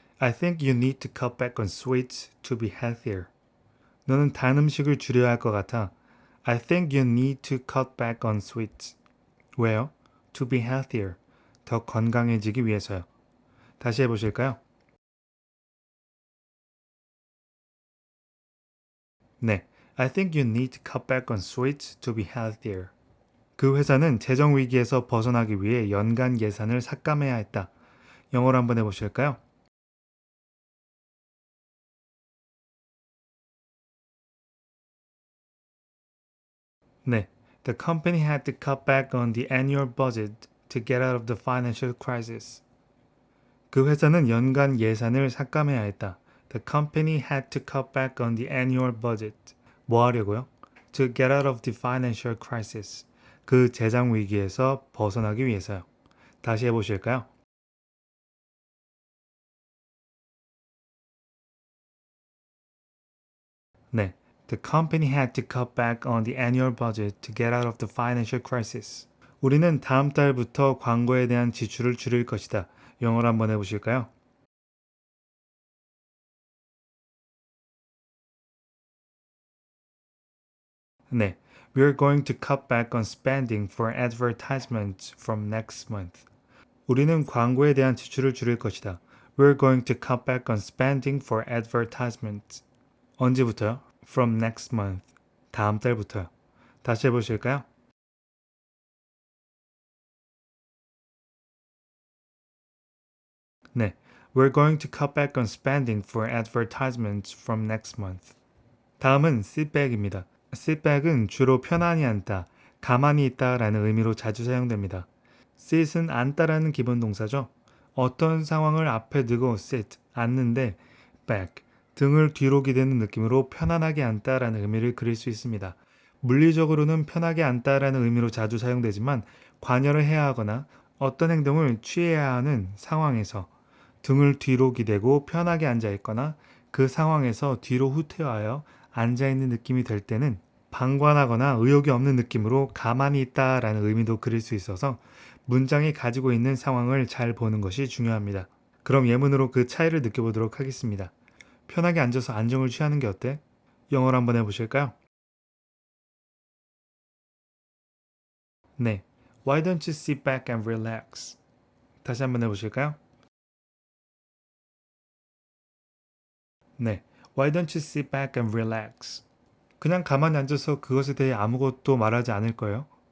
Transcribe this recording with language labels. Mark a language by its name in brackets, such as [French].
[English] I think you need to cut back on sweets to be healthier. [Korean] 너는 단 음식을 줄여야 할 것 같아. [English] I think you need to cut back on sweets. [Korean] 왜요? [English] To be healthier. [Korean] 더 건강해지기 위해서요. 다시 해보실까요? 네. [English] I think you need to cut back on sweets to be healthier. [Korean] 그 회사는 재정 위기에서 벗어나기 위해 연간 예산을 삭감해야 했다. 영어로 한번 해보실까요? 네. [English] The company had to cut back on the annual budget to get out of the financial crisis. [Korean] 그 회사는 연간 예산을 삭감해야 했다. [English] The company had to cut back on the annual budget. [Korean] 뭐 하려고요? [English] To get out of the financial crisis. [Korean] 그 재정 위기에서 벗어나기 위해서요. 다시 해보실까요? 네. [English] The company had to cut back on the annual budget to get out of the financial crisis. [Korean] 우리는 다음 달부터 광고에 대한 지출을 줄일 것이다. 영어로 한번 해보실까요? [English] 네, we're going to cut back on spending for advertisements from next month. [Korean] 우리는 광고에 대한 지출을 줄일 것이다. [English] We're going to cut back on spending for advertisements. [Korean] 언제부터요? [English] From next month. [Korean] 다음 달부터요. 다시 해보실까요? [English] 네, we're going to cut back on spending for advertisements from next month. [Korean] 다음은 sit back입니다. sit back은 주로 편안히 앉다, 가만히 있다라는 의미로 자주 사용됩니다. sit은 앉다라는 기본 동사죠. 어떤 상황을 앞에 두고 sit, 앉는데 back, 등을 뒤로 기대는 느낌으로 편안하게 앉다라는 의미를 그릴 수 있습니다. 물리적으로는 편하게 앉다라는 의미로 자주 사용되지만 관여를 해야 하거나 어떤 행동을 취해야 하는 상황에서 등을 뒤로 기대고 편하게 앉아 있거나 그 상황에서 뒤로 후퇴하여 앉아 있는 느낌이 될 때는 방관하거나 의욕이 없는 느낌으로 가만히 있다라는 의미도 그릴 수 있어서 문장이 가지고 있는 상황을 잘 보는 것이 중요합니다. 그럼 예문으로 그 차이를 느껴보도록 하겠습니다. 편하게 앉아서 안정을 취하는 게 어때? 영어로 한번 해보실까요? [English] 네, Why don't you sit back and relax? [Korean] 다시 한번 해보실까요? [English] 네, Why don't you sit back and relax? [Korean] 그냥 가만히 앉아서 그것에 대해 아무것도 말하지 않을 거예요.